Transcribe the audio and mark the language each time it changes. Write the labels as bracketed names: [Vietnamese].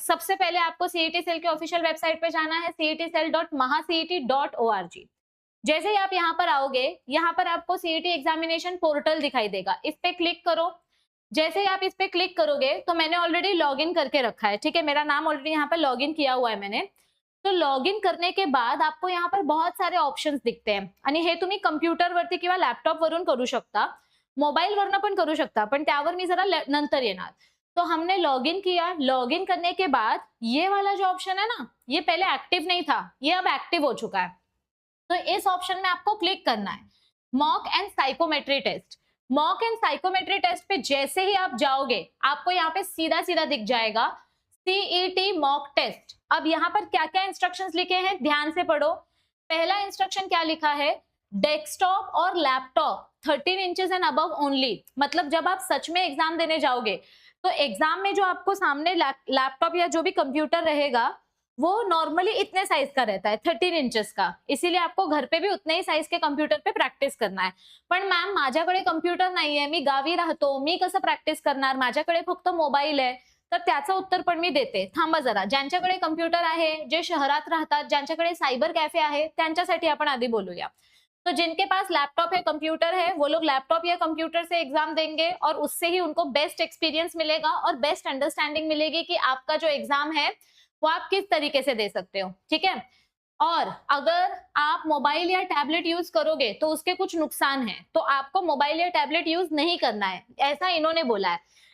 [Hindi] सबसे पहले आपको सीईटी सेल के ऑफिशियल वेबसाइट पे जाना है, cetcell.mahaceet.org। जैसे ही आप यहाँ पर आओगे, यहाँ पर आपको सीईटी एग्जामिनेशन पोर्टल दिखाई देगा, इस पे क्लिक करो। जैसे ही आप इस पे क्लिक करोगे तो मैंने ऑलरेडी लॉग इन करके रखा है, ठीक है, मेरा नाम ऑलरेडी यहाँ पर लॉग इन किया हुआ है मैंने। तो लॉग इन करने के बाद आपको यहाँ पर बहुत सारे ऑप्शंस दिखते हैं [Marathi] आणि हे तुम्ही कम्प्युटरवरती किंवा लॅपटॉपवरून करू शकता, मोबाईलवरनं पण करू शकता, पण त्यावर मी जरा नंतर येणार। [Hindi] तो हमने लॉग इन किया, लॉग इन करने के बाद ये वाला जो ऑप्शन है ना, ये पहले एक्टिव नहीं था, ये अब एक्टिव हो चुका है। तो इस ऑप्शन में आपको क्लिक करना है, mock and psychometry test. Mock and psychometry test पे जैसे ही आप जाओगे, आपको यहाँ पे सीधा सीधा दिख जाएगा सीईटी मॉक टेस्ट। अब यहाँ पर क्या क्या इंस्ट्रक्शंस लिखे हैं ध्यान से पढ़ो। पहला इंस्ट्रक्शन क्या लिखा है, डेस्कटॉप और laptop 13 inches and above only. मतलब जब आप सच में एग्जाम देने जाओगे तो एग्जाम में जो आपको सामने लैपटॉप या जो भी कंप्यूटर रहेगा वो नॉर्मली इतने साइज का रहता है, 13 इंचेस का, इसीलिए आपको घर पे भी उतने ही साइज के कंप्यूटर पे प्रॅक्टिस करना है। [Marathi] पण मॅम माझ्याकडे कंप्यूटर नाहीये, मी गावी राहतो, मी कसं प्रॅक्टिस करणार, माझ्याकडे फक्त मोबाईल आहे, तर त्याचं उत्तर पण मी देते। थांबा जरा, ज्यांच्याकडे कंप्यूटर आहे, जे शहरात राहतात, ज्यांच्याकडे सायबर कॅफे आहे, त्यांच्यासाठी आपण आधी बोलूया। [Hindi] तो जिनके पास लैपटॉप है, कंप्यूटर है, वो लोग लैपटॉप या कंप्यूटर से एग्जाम देंगे और उससे ही उनको बेस्ट एक्सपीरियंस मिलेगा और बेस्ट अंडरस्टैंडिंग मिलेगी कि आपका जो एग्जाम है वो आप किस तरीके से दे सकते हो, ठीक है। और अगर आप मोबाइल या टैबलेट यूज करोगे तो उसके कुछ नुकसान हैं, तो आपको मोबाइल या टैबलेट यूज नहीं करना है, ऐसा इन्होंने बोला है।